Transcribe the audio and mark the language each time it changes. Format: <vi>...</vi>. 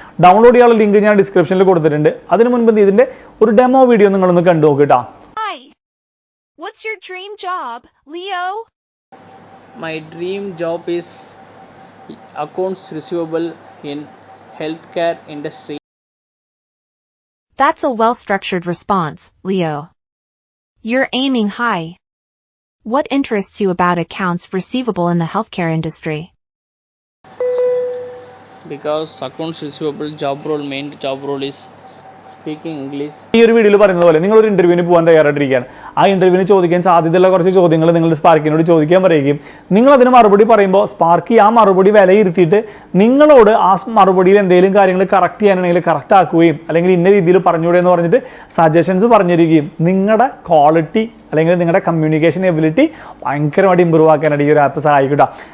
<ml>Download ചെയ്യാനുള്ള link ഞാൻ ഡിസ്ക്രിപ്ഷനിൽ കൊടുത്തിട്ടുണ്ട്. അതിനു മുൻപ് ഇതിന്റെ ഒരു ഡെമോ വീഡിയോ നിങ്ങളൊന്ന് കണ്ടു നോക്കിട്ടാ.</ml> <en>Hi. What's your dream job, Leo? My dream job is accounts receivable in healthcare industry. That's a well-structured response, Leo. You're aiming high. What interests you about accounts receivable in the healthcare industry? Because accounts receivable main job role is speaking English.</en> <ml>ഈ ഒരു വീഡിയോയിൽ പറയുന്നത് പോലെ നിങ്ങളൊരു ഇൻ്റർവ്യൂവിന് പോകാൻ തയ്യാറായിട്ടിരിക്കുകയാണ്. ആ ഇൻ്റർവ്യൂവിന് ചോദിക്കാൻ സാധ്യതയുള്ള കുറച്ച് ചോദ്യങ്ങൾ നിങ്ങൾ സ്പാർക്കിനോട് ചോദിക്കാൻ പറയുകയും നിങ്ങൾ അതിന് മറുപടി പറയുമ്പോൾ സ്പാർക്കി ആ മറുപടി വിലയിരുത്തിയിട്ട് നിങ്ങളോട് ആ മറുപടിയിൽ എന്തെങ്കിലും കാര്യങ്ങൾ കറക്റ്റ് ചെയ്യാനാണെങ്കിൽ കറക്റ്റ് ആക്കുകയും അല്ലെങ്കിൽ ഇന്ന രീതിയിൽ പറഞ്ഞുകൂടെ എന്ന് പറഞ്ഞിട്ട് സജഷൻസ് പറഞ്ഞിരിക്കുകയും നിങ്ങളുടെ ക്വാളിറ്റി അല്ലെങ്കിൽ നിങ്ങളുടെ കമ്മ്യൂണിക്കേഷൻ എബിലിറ്റി ഭയങ്കരമായിട്ട് ഇമ്പ്രൂവ് ആക്കാനായിട്ട് ഈ ഒരു ആപ്പ് സഹായിക്കട്ടെ.</ml>